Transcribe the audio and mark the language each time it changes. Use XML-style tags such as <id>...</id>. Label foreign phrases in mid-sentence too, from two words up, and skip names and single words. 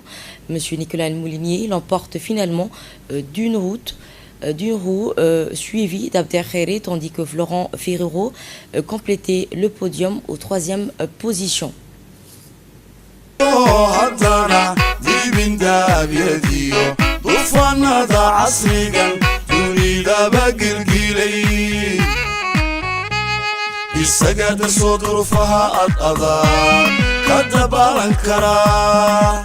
<fr>Monsieur Nicolas Moulinier l'emporte finalement d'une roue suivi d'Abderkhairé, tandis que Florent Ferrero complétait le podium aux 3e position.</fr> <so>isaga darso durufaha ad adag ka dabaalan karaa</so>